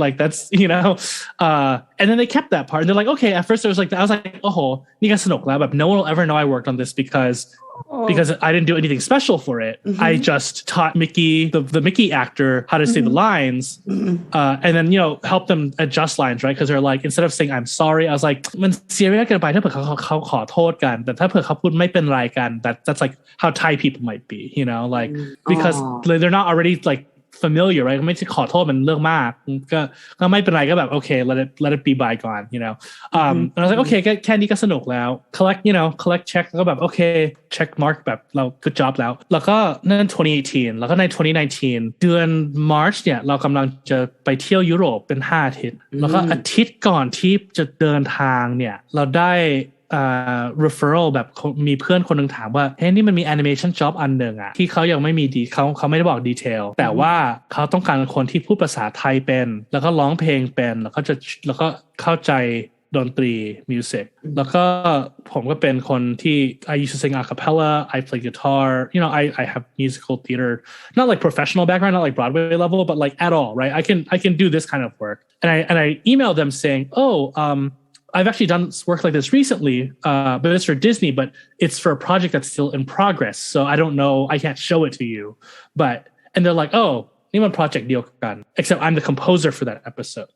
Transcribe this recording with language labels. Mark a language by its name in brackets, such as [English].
[English] Like that's, and then they kept that part, and they're like, okay. At first I was like, oh, [Thai] นี่ก็สนุกแล้วแบบ [English] no one will ever know I worked on this because I didn't do anything special for it. I just taught Mickey, the Mickey actor, how to say the lines, and then help them adjust lines, right? Because they're like, instead of saying I'm sorry, I was like, [Thai] มัน serious เกินไปถ้าเผื่อเขาขอโทษกันแต่ถ้าเผื่อเขาพูดไม่เป็นไรกัน [English] that's like how Thai people might be, like because they're not already like familiar, right? [Thai] ไม่ใช่ขอโทษมันเรื่องมากก็ไม่เป็นไรก็แบบ [English] okay, let it be bygone, and I was like, okay, [Thai] แค่นี้ก็สนุกแล้ว [English] collect check [Thai] แล้วก็แบบ [English] okay, check mark [Thai] แบบเรา [English] good job [Thai] แล้วก็นั่น2018แล้วก็ใน2019เดือน March เนี่ยเรากำลังจะไปเที่ยวยุโรปเป็น5 อาทิตย์แล้วก็อาทิตย์ก่อนที่จะเดินทางเนี่ยเราได้ referral แบบมีเพื่อนคนนึงถามว่าเฮ้ยนี่มันมี animation job อันหนึ่งอะที่เขายังไม่มีเขาไม่ได้บอกดีเทลแต่ว่าเขาต้องการคนที่พูดภาษาไทยเป็นแล้วก็ร้องเพลงเป็นแล้วก็เข้าใจดนตรี music แล้วก็ผมก็เป็นคนที่ [English] I used to sing a cappella, I play guitar, I have musical theater, not like professional background, not like Broadway level, but like at all, right? I can do this kind of work, and I emailed them saying, I've actually done work like this recently, but it's for Disney, but it's for a project that's still in progress. So I don't know, I can't show it to you. And they're like, oh, [Thai] นี่มัน project เดียวกัน [English] except I'm the composer for that episode.